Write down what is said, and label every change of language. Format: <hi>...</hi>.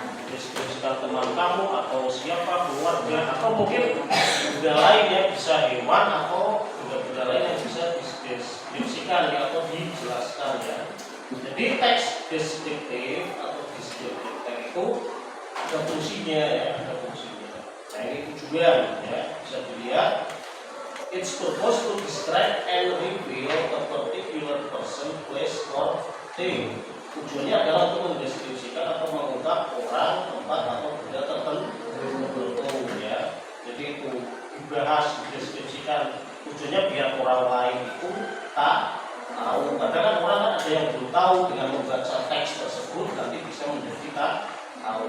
<id>Deskripsikan teman kamu atau siapa, keluarga, atau mungkin benda lain yang bisa hewan atau benda lain yang bisa dideskripsikan ya, atau dijelaskan ya. Jadi teks deskriptif atau deskriptif teks itu ada fungsinya ya, ada fungsinya. Nah ini tujuan ya, bisa dilihat.</id> <en>It's supposed to describe and reveal a particular person, place, or thing.</en> <id>Tujuannya adalah untuk mendeskripsikan atau mengungkap orang, tempat atau benda tertentu ya. Jadi itu dibahas, dideskripsikan. Tujuannya biar orang lain itu tak tahu. Kadang kan orang kan ada yang belum tahu, dengan membaca teks tersebut nanti bisa menjadi tak tahu.</id>